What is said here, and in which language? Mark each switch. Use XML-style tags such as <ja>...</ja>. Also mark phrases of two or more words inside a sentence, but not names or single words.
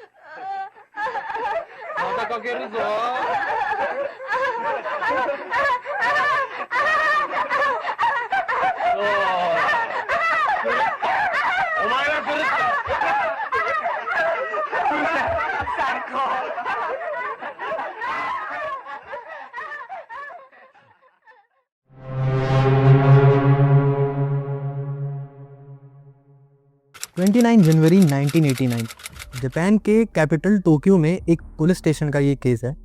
<ja>またかけるぞ。そうお前が来るって最高。</ja> <hi>जनवरी 1989 जापान के कैपिटल टोक्यो में एक पुलिस स्टेशन का ये केस है।</hi>